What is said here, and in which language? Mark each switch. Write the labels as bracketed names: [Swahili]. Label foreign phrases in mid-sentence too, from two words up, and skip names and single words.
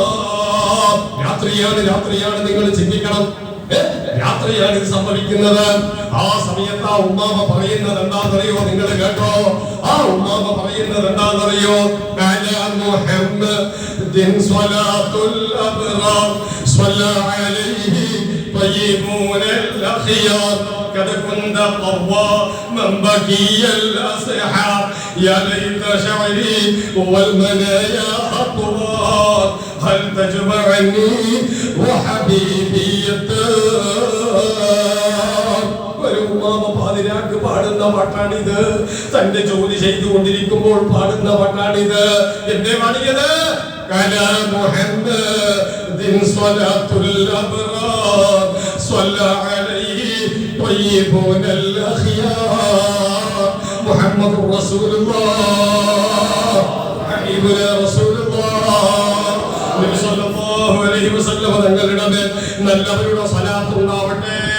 [Malayalam] രാത്രിയാണ് നിങ്ങൾ ചിന്തിക്കണം, രാത്രിയാണ് ഇത് സംഭവിക്കുന്നത്. ആ സമയത്ത് ആ ഉമ്മാമ പറയുന്നത് എന്താണെന്നറിയോ? നിങ്ങൾ കേട്ടോ, ആ ഉമ്മാമ പറയുന്നത് എന്താണെന്നറിയോ? [Arabic] محمد صلاة الأبرار صلى الله عليه طيبون الأخيار قد كنت قواما بكي الأسحار يا ليت شعري والمنايا خطوات هل تجمعني وحبيبي الدار. [Malayalam] ഒരു ഉമ്മാമ പാതിരാക്ക് പാടുന്ന പാട്ടാണിത്. തന്റെ ജോലി ചെയ്തുകൊണ്ടിരിക്കുമ്പോൾ പാടുന്ന പാട്ടാണിത്. എന്നെ പാടിയത് കലാം [Arabic] محمد صلاة الأبرار صلى الله عليه الطيبون الأخيار محمد رسول الله حبيبنا رسول الله نبي صلى الله عليه وسلم [Malayalam] തങ്ങളുടെ മേൽ നല്ലവരുടെ സ്വലാത്ത് ഉണ്ടാവട്ടെ.